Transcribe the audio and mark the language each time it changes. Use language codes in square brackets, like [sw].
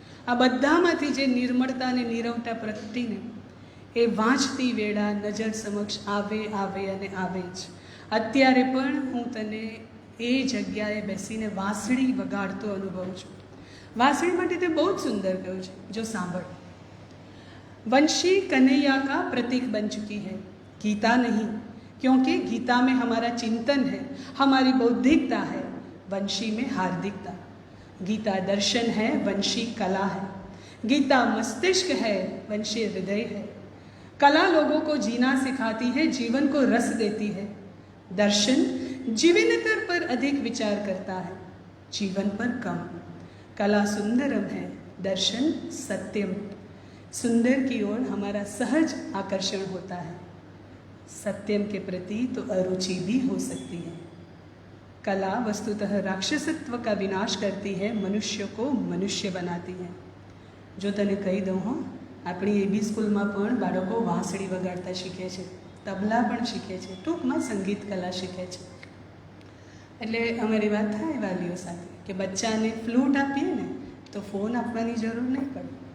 [gu] આ બધામાંથી જે નિર્મળતા અને નીરવતા પ્રગટીને એ વાંચતી વેળા નજર સમક્ષ આવે અને આવે જ. અત્યારે પણ હું તને એ જગ્યાએ બેસીને વાંસળી વગાડતો અનુભવું છું. વાંસળી માટે તે બહુ જ સુંદર કહ્યું છે, જો સાંભળ. [hi] वंशी कन्हैया का प्रतीक बन चुकी है, गीता नहीं, क्योंकि गीता में हमारा चिंतन है, हमारी बौद्धिकता है, वंशी में हार्दिकता. गीता दर्शन है, वंशी कला है. गीता मस्तिष्क है, वंशी हृदय है. कला लोगों को जीना सिखाती है, जीवन को रस देती है. दर्शन जीवनतर पर अधिक विचार करता है, जीवन पर कम. कला सुंदरम है, दर्शन सत्यम. सुंदर की ओर हमारा सहज आकर्षण होता है. सत्यम के प्रति तो अरुचि भी हो सकती है. कला वस्तुतः राक्षसत्व का विनाश करती है, मनुष्य को मनुष्य बनाती है. [gu] जो तने कही दऊँ हो, अपनी एबी स्कूलમાં પણ બાળકો વાંસળી વગાડતા શીખે છે, તબલા પણ શીખે છે, ટૂંકમાં સંગીત કલા શીખે છે. એટલે અમારી વાત થાય વાલીઓ સાથે કે બચ્ચાને ફ્લૂટ આપીએ ને તો ફોન આપવાની જરૂર નહીં પડે.